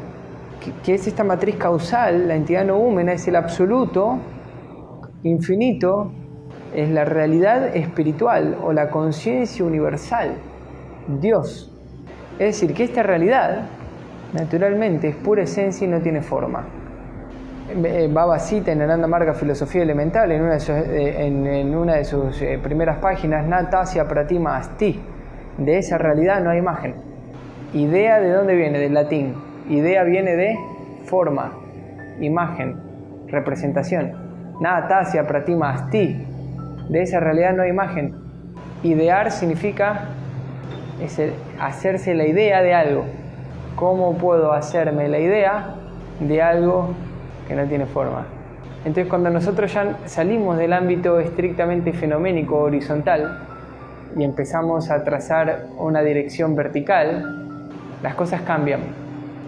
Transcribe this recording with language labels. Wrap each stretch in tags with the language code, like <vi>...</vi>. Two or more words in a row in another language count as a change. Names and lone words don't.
<es>¿Qué es esta matriz causal? La entidad noúmena es el absoluto, infinito, es la realidad espiritual o la conciencia universal, Dios. Es decir, que esta realidad, naturalmente, es pura esencia y no tiene forma. Baba cita en Ananda Marga Filosofía Elemental, en una de sus primeras páginas,</es> <sa>न तस्य प्रतिमा अस्ति.</sa> <es>De esa realidad no hay imagen. Idea, ¿de dónde viene? Del latín. Idea viene de forma, imagen, representación.</es> <sa>न तस्य प्रतिमा अस्ति.</sa> <es>De esa realidad no hay imagen. Idear significa hacerse la idea de algo. ¿Cómo puedo hacerme la idea de algo que no tiene forma? Entonces, cuando nosotros ya salimos del ámbito estrictamente fenoménico horizontal y empezamos a trazar una dirección vertical, las cosas cambian.</es>